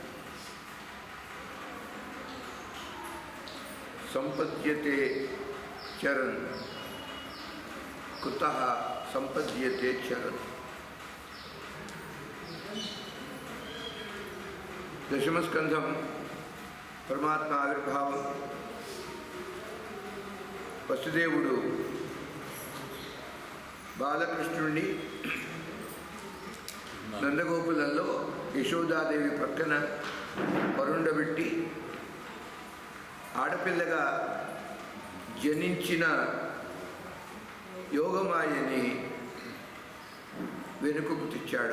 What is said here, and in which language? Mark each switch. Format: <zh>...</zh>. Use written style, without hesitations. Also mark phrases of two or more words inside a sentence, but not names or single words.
<sa>संपद्यते चरन् कुतः संपद्यते चरन्। दशमस्कंधं परमात्मा आविर्भावं वसुदेवुडु</sa> <te>బాలకృష్ణుడిని నందగోపులలో యశోదాదేవి పక్కన పరుండబెట్టి ఆడపిల్లగా జనించిన యోగమాయని వెనుకకు తెచ్చాడు.</te>